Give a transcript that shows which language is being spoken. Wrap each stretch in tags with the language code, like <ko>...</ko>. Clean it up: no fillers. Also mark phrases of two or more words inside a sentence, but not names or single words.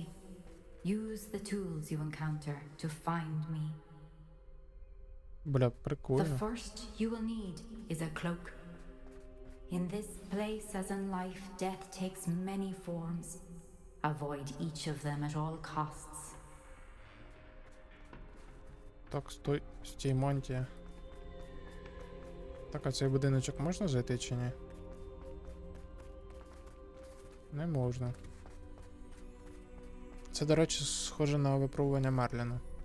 <en>Use the tools you encounter to find me.</en> <uk>Бля,</uk> <en>The</en> <uk>прикольно.</uk> <en>first you will need is a cloak. In this place, as in life, death takes many forms. Avoid each of them at all costs.</en> <uk>Так, стій, Монті. Так, а цей будиночок можна зайти чи ні? Не можна. Це, до речі, схоже на випробування Мерліна.</uk>